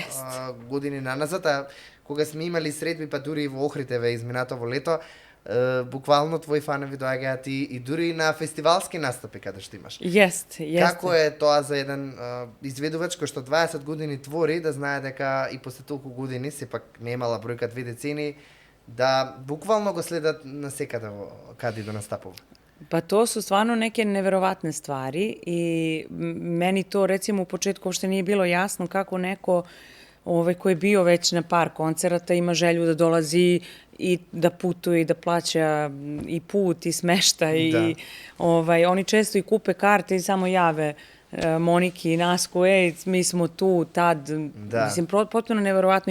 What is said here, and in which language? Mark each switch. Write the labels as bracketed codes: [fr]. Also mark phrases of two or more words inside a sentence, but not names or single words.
[mk] Години наназад, кога сме имали средби, па дури и во Охридеве изминатово лето, буквално твои фанови доаѓаат и дури на фестивалски настапи каде што имаш. Јесте. Како е тоа за еден изведувач кој што 20 години твори, да знае дека и после толку години, сепак не имала бројка 2 децени, да буквално го следат на секаде каде да настапува? [sr] Pa to su stvarno neke neverovatne stvari i meni to recimo u početku uopšte nije bilo jasno kako neko ko je bio već na par koncerata ima želju da dolazi i da putuje i da plaća i put i smeštaj i oni često i kupe karte i samo jave Moniki i Nasku, mi smo tu, tad, mislim, potpuno neverovatno.